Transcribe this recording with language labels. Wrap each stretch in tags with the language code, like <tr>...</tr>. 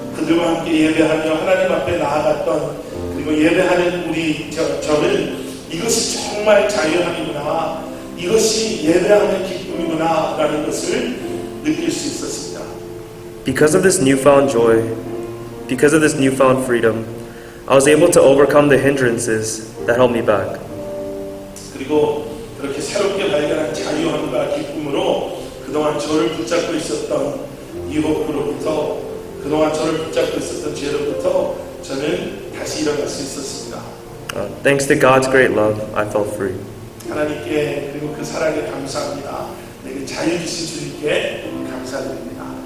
<ko>그들과 함께 예배하며 하나님 앞에 나아갔던 그리고 예배하는 우리 저는 이것이 정말 자유함이구나, 이것이 예배하는 기쁨이구나 라는 것을 느낄 수 있었습니다.</ko> <en>Because of this newfound joy, because of this newfound freedom, I was able to overcome the hindrances that held me back.</en> <ko>그리고 그렇게 새롭게 발견한 자유함과 기쁨으로 그동안 저를 붙잡고 있었던 유혹으로부터, 그동안 저를 붙잡고 있었던 죄로부터 저는 다시 일어날 수 있었습니다.</ko> <en>Thanks to God's great love, I felt free.</en> <ko>하나님께 그리고 그 사랑에 감사합니다. 내게 자유 주신 주님께 감사드립니다.</ko>